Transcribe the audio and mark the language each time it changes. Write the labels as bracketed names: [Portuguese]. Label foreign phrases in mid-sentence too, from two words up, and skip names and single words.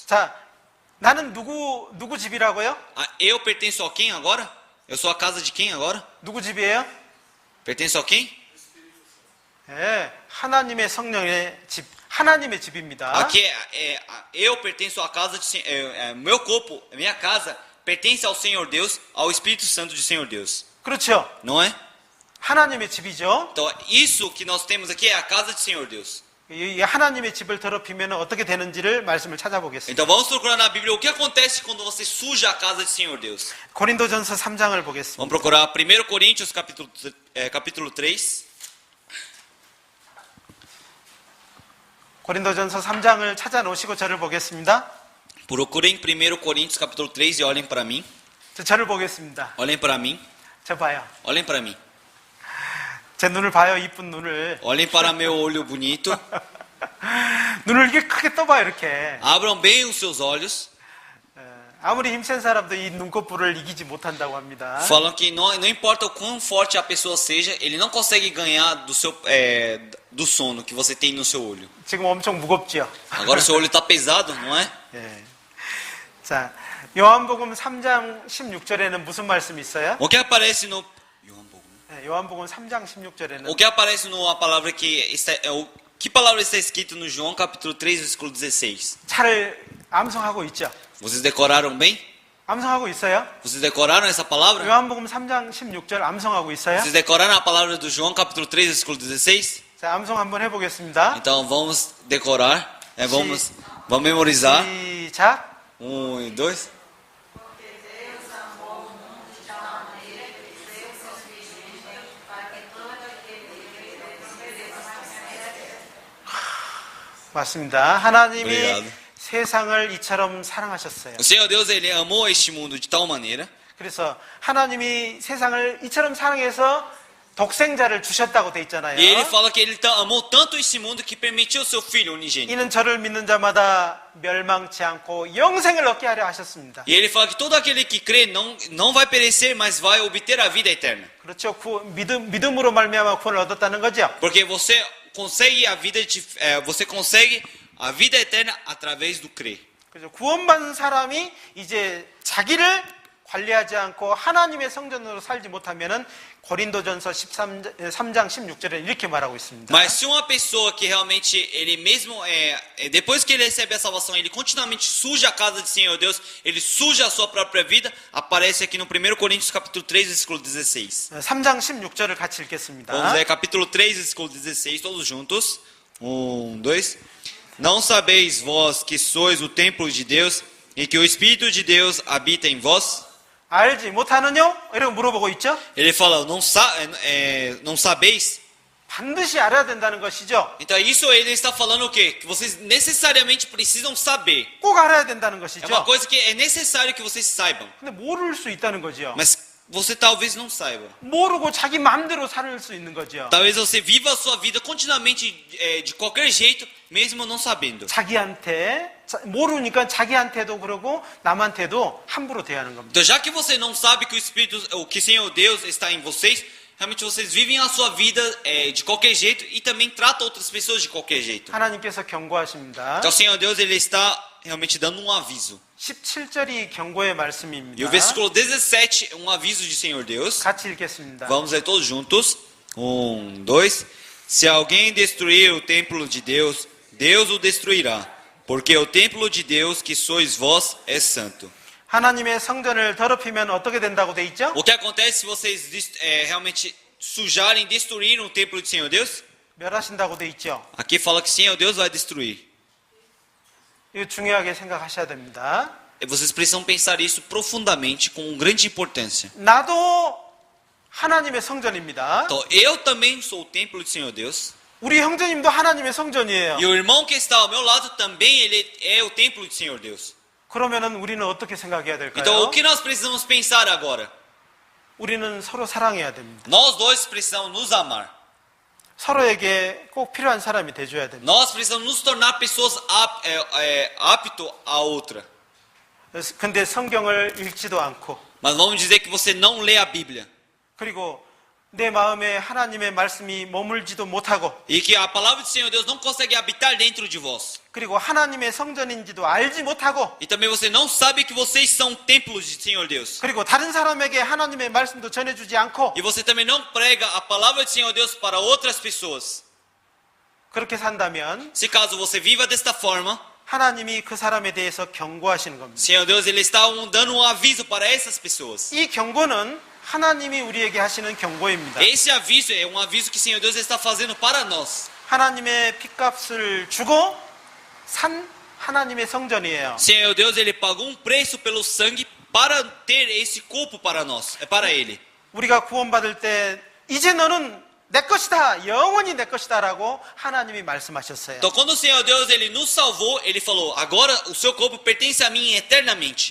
[Korean] 자, 나는 누구 집이라고요? [Portuguese] Eu pertenço a quem agora? Eu sou a casa de quem agora? [Korean] 누구 집이에요? [Portuguese] Pertenço a quem? [Korean] 하나님의 성령의 집, 하나님의 집입니다. [Portuguese] Aqui eu pertenço à casa de meu corpo, minha casa pertence ao Senhor Deus, ao Espírito Santo do Senhor Deus. [Korean] 그렇죠. [Portuguese] Não é? [Korean] 하나님의 집이죠. [Portuguese] Então, isso que nós temos aqui é a casa do Senhor Deus. [Korean] 이 하나님의 집을 더럽히면 어떻게 되는지를 말씀을 찾아보겠습니다. [Portuguese] Então vamos procurar na Bíblia o que acontece quando você suja a casa do Senhor Deus. [Korean] 고린도전서 3장을 보겠습니다. [Portuguese] Vamos procurar 1 Coríntios capítulo 3. [Korean] 고린도전서 3장을 찾아놓으시고 저를 보겠습니다. [Portuguese] Procurem 1 Coríntios capítulo 3 e olhem para mim. [Korean] 저를 보겠습니다. [Portuguese] Olhem para mim. [Korean] 저 봐요. [Portuguese] Olhem para mim. [Korean] 제 눈을 봐요. 이쁜 눈을. [Portuguese] Olhem para meu olho bonito. [Korean] 눈을 이렇게 크게 떠봐요. 이렇게. [Portuguese] Abram bem os seus olhos. [Korean] 아무리 힘센 사람도 이 눈꺼풀을 이기지 못한다고 합니다. [Portuguese] Falam que não importa o quão forte a pessoa seja, ele não consegue ganhar do sono que você tem no seu olho. [Korean] 지금 엄청 무겁죠? [Portuguese] Agora o seu olho está pesado, não é? [Korean] 예. 자, 요한복음 3장 16절에는 무슨 말씀이 있어요? [Portuguese] O que aparece no [Korean] 요한복음 3장 16절에는 [Portuguese] O que aparece numa palavra que palavra está escrito no João capítulo 3 versículo 16? [Korean] 잘 암송하고 있죠? [Portuguese] Vocês decoraram bem? [Korean] 암송하고 있어요? [Portuguese] Vocês decoraram essa palavra? [Korean] 요한복음 3장 16절 암송하고 있어요? [Portuguese] Vocês decoraram a palavra do João capítulo 3 versículo 16? [Korean] 자, 암송 한번 해보겠습니다. [Portuguese] Então vamos decorar, vamos memorizar. [Korean] 시작. [Portuguese] 1 e 2. [Korean] 맞습니다. 하나님이 [Portuguese] Obrigado. [Korean] 세상을 이처럼 사랑하셨어요. [Portuguese] O Senhor Deus ele amou este mundo de tal maneira. [Korean] 그래서 하나님이 세상을 이처럼 사랑해서 독생자를 주셨다고 돼 있잖아요. [Portuguese] E ele fala que ele amou tanto este mundo que permitiu o seu filho unigênito. [Korean] 이는 저를 믿는 자마다 멸망치 않고 영생을 얻게 하려 하셨습니다. [Portuguese] E ele fala que todo aquele que crê não vai perecer, mas vai obter a vida eterna. [Korean] 그렇죠. 믿음으로 말미암아 구원을 얻었다는 거죠. [Portuguese] Porque você consegue a vida eterna através do crer. [Korean] 그래서 구원받은 사람이 이제 자기를 관리하지 않고 하나님의 성전으로 살지 못하면은 고린도전서 3장 16절에 이렇게 말하고 있습니다. [Portuguese] Mas se uma pessoa que realmente ele mesmo depois que ele recebe a salvação, ele continuamente suja a casa do Senhor Deus, ele suja a sua própria vida, aparece aqui no 1 Coríntios capítulo 3, versículo 16. [Korean] 3장 16절을 같이 읽겠습니다. [Portuguese] Vamos ler capítulo 3, versículo 16, todos juntos. 1, 2. Não sabeis vós que sois o templo de Deus e que o Espírito de Deus habita em vós? [Korean] 알지 못하느뇨? 이렇게 물어보고 있죠? [Portuguese] Ele fala, não sabeis? [Korean] 반드시 알아야 된다는 것이죠. [Portuguese] Então isso ele está falando o quê? Que vocês necessariamente precisam saber. [Korean] 꼭 알아야 된다는 [Portuguese] É [Korean] 것이죠. [Portuguese] uma coisa que é necessário que vocês saibam. [Korean] 근데 모를 수 있다는 거죠. [Portuguese] Mas você talvez não saiba. [Korean] 모르고 자기 마음대로 살 수 있는 거죠. [Portuguese] Talvez você viva a sua vida continuamente de qualquer jeito, mesmo não sabendo. [Korean] 모르니까 자기한테도 그러고 남한테도 함부로 대하는 겁니다. [Portuguese] Então já que você não sabe que o que Senhor Deus está em vocês, realmente vocês vivem a sua vida de qualquer jeito e também tratam outras pessoas de qualquer jeito. [Korean] 하나님께서 경고하십니다. [Portuguese] Então o Senhor Deus ele está realmente dando um aviso. [Korean] 17절이 경고의 말씀입니다. [Portuguese] E o versículo 17 é um aviso de Senhor Deus. [Korean] 같이 읽겠습니다. [Portuguese] Vamos ler todos juntos. 1, 2. Se alguém destruir o templo de Deus, Deus o destruirá, porque o templo de Deus que sois vós é santo. [Korean] 하나님의 성전을 더럽히면 어떻게 된다고 돼 있죠? [Portuguese] O que acontece se vocês realmente sujarem, destruírem o templo do Senhor Deus? [Korean] 멸하신다고 돼 있죠. [Portuguese] Aqui fala que Senhor Deus vai destruir. [Korean] 이거 중요하게 생각하셔야 됩니다. [Portuguese] E vocês precisam pensar isso profundamente, com grande importância. [Korean] 나도 하나님의 성전입니다. [Portuguese] Então, eu também sou o templo do Senhor Deus. [Korean] 우리 형제님도 하나님의 성전이에요. [Portuguese] E o irmão que está ao meu lado também ele é o templo do Senhor Deus. [Korean] 그러면은 우리는 어떻게 생각해야 될까요? [Portuguese] Então, o que nós precisamos pensar agora? [Korean] 우리는 서로 사랑해야 됩니다. [Portuguese] Nós dois precisamos nos amar. [Korean] 서로에게 꼭 필요한 사람이 돼줘야 됩니다. [Portuguese] Nós precisamos nos tornar pessoas apto a outra. [Korean] 근데 성경을 읽지도 않고 [Portuguese] Mas vamos dizer que você não lê a Bíblia. [Korean] 그리고 내 마음에 하나님의 말씀이 머물지도 못하고 [Portuguese] E que a palavra do Senhor Deus não consegue habitar dentro de vós. [Korean] 그리고 하나님의 성전인지도 알지 못하고 [Portuguese] E também você não sabe que vocês são templos de Senhor Deus. [Korean] 그리고 다른 사람에게 하나님의 말씀도 전해주지 않고 [Portuguese] E você também não prega a palavra do Senhor Deus para outras pessoas. [Korean] 그렇게 산다면 [Portuguese] Se caso você viva desta forma, [Korean] 하나님이 그 사람에 대해서 경고하시는 겁니다. [Portuguese] Senhor Deus ele está dando um aviso para essas pessoas. [Korean] 이 경고는 하나님이 우리에게 하시는 경고입니다. [Portuguese] Esse aviso é um aviso que Senhor Deus está fazendo para nós. [Korean] 하나님의 핏값을 주고 산 하나님의 성전이에요. [Portuguese] Senhor Deus ele pagou um preço pelo sangue para ter esse corpo para nós, é para ele. [Korean] 우리가 구원받을 때 이제 너는 내 것이다, 영원히 내 것이다라고 하나님이 말씀하셨어요. [Portuguese] Então quando o Senhor Deus ele nos salvou, ele falou: "Agora o seu corpo pertence a mim eternamente."